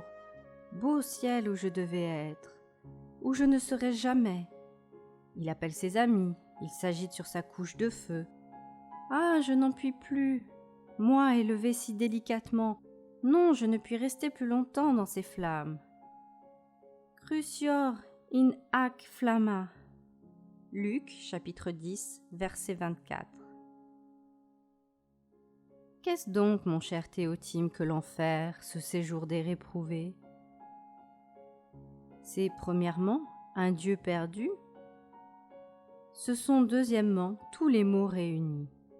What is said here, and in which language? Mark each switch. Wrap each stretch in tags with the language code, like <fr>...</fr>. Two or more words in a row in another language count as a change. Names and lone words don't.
<fr>Beau ciel où je devais être, où je ne serai jamais. Il appelle ses amis, il s'agite sur sa couche de feu. Ah, je n'en puis plus, moi élevé si délicatement. Non, je ne puis rester plus longtemps dans ces flammes.</fr> <la>Crucior in hac flamma.</la> <fr>Luc, chapitre 10, verset 24. Qu'est-ce donc, mon cher Théotime, que l'enfer, ce séjour des réprouvés? C'est premièrement un Dieu perdu. Ce sont deuxièmement tous les maux réunis.</fr>